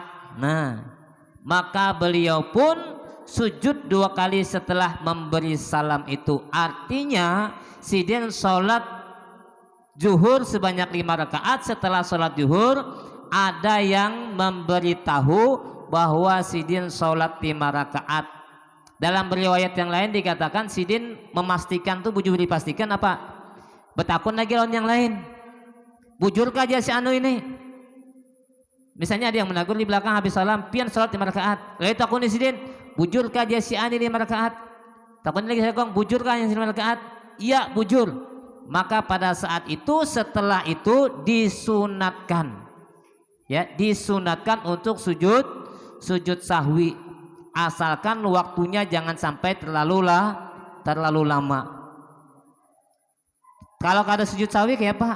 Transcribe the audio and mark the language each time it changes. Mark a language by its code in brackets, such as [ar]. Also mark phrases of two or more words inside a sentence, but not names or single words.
[id] Nah, maka beliau pun sujud 2 kali setelah memberi salam itu. Artinya sidin sholat zuhur sebanyak 5 rakaat. Setelah sholat zuhur ada yang memberitahu bahwa sidin sholat 5 rakaat. Dalam riwayat yang lain dikatakan sidin memastikan tuh, bujur dipastikan apa? [bjn] Betakun lagi lawan yang lain, bujur aja si anu ini. [id] Misalnya ada yang menegur di belakang habis salam, pian salat 5 rakaat. [bjn] Lalu takun di sidin, bujur aja si anu 5 rakaat. Takun lagi saya kong, bujur yang 5 rakaat. Iya bujur. [id] Maka pada saat itu, setelah itu disunatkan, ya, disunatkan untuk sujud sahwi, asalkan waktunya jangan sampai terlalu lama. [bjn] Kalau kada sujud sahwi kayak apa?